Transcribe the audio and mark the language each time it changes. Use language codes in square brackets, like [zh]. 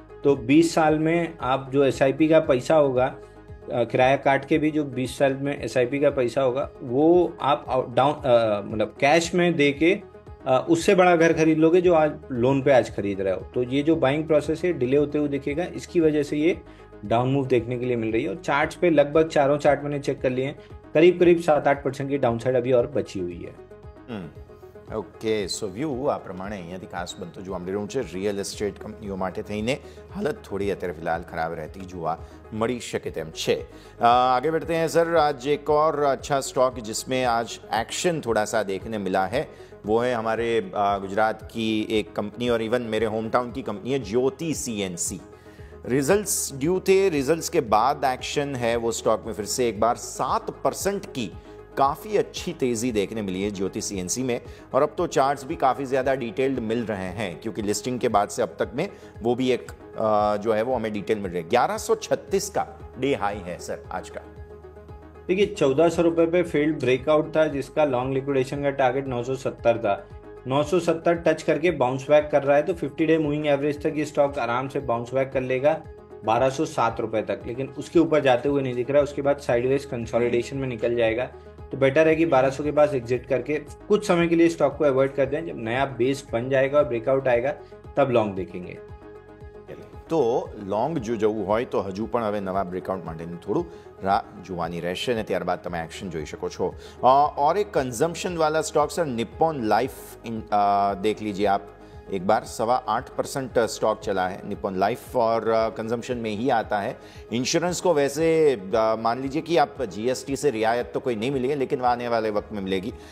[hi] तो 20 साल में आप जो एसआईपी का पैसा होगा, किराया काट के भी जो 20 साल में एसआईपी का पैसा होगा, वो आप डाउन मतलब कैश में दे के उससे बड़ा घर खरीद लोगे जो आज लोन पे आज खरीद रहे हो। तो ये जो बाइंग प्रोसेस है डिले होते हुए दिखेगा, इसकी वजह से ये डाउन मूव देखने के लिए मिल रही है। और चार्ट्स पे लगभग चारों चार्ट मैंने चेक कर लिए हैं, करीब करीब 7-8% की डाउन साइड अभी और बची हुई है। [gu] ઓકે, સો વ્યૂ આ પ્રમાણે અહીંયાથી ખાસ બનતું જોવા મળી રહ્યું છે। રિયલ એસ્ટેટ કંપનીઓ માટે થઈને હાલત થોડી અત્યારે ફિલહાલ ખરાબ રહેતી જોવા મળી શકે તેમ છે। [hi] आगे बढ़ते हैं सर। आज एक और अच्छा स्टॉक जिसमें आज एक्शन थोड़ा सा देखने मिला है वो है हमारे गुजरात की एक कंपनी और इवन मेरे होम टाउन की कंपनी है ज्योति सीएनसी। रिजल्ट्स ड्यू थे, रिजल्ट्स के बाद एक्शन है वो स्टॉक में फिर से एक बार 7% की काफ़ी अच्छी तेज़ी देखने मिली है ज्योति सीएनसी में। और अब तो चार्ट्स भी काफ़ी ज़्यादा डिटेल्ड मिल रहे हैं क्योंकि लिस्टिंग के बाद से अब तक में वो भी एक जो है वो हमें डिटेल मिल रही है। 1136 का डे हाई है सर आज का। देखिए 1400 रुपये पे फेल्ड ब्रेकआउट था जिसका लॉन्ग लिक्विडेशन का टारगेट 970 था। 970 टच करके बाउंस बैक कर रहा है, तो 50 डे मूविंग एवरेज तक ये स्टॉक आराम से बाउंस बैक कर लेगा 1207 रुपये तक, लेकिन उसके ऊपर जाते हुए नहीं दिख रहा है। उसके बाद साइडवेज कंसोलिडेशन में निकल जाएगा, तो बेटर है कि 1200 के पास एग्जिट करके कुछ समय के लिए स्टॉक को अवॉइड कर दें। जब नया बेस बन जाएगा और ब्रेकआउट आएगा तब लॉन्ग देखेंगे। तो लॉन्ग जो [gu] जવું હોય તો હજુ પણ હવે નવા બ્રેકઆઉટ માટેની થોડું રાહ જોવાની રહેશે અને ત્યારબાદ તમે એક્શન જોઈ શકો છો। [hi] और एक कंजम्पशन वाला स्टॉक सर निप्पॉन लाइफ देख लीजिए आप एक बार। 8.25% स्टॉक चला है निप्पॉन लाइफ और कंजम्पशन में ही आता है। इंश्योरेंस को वैसे मान लीजिए कि आप जीएसटी से रियायत तो कोई नहीं मिली है लेकिन आने वाले वक्त में मिलेगी।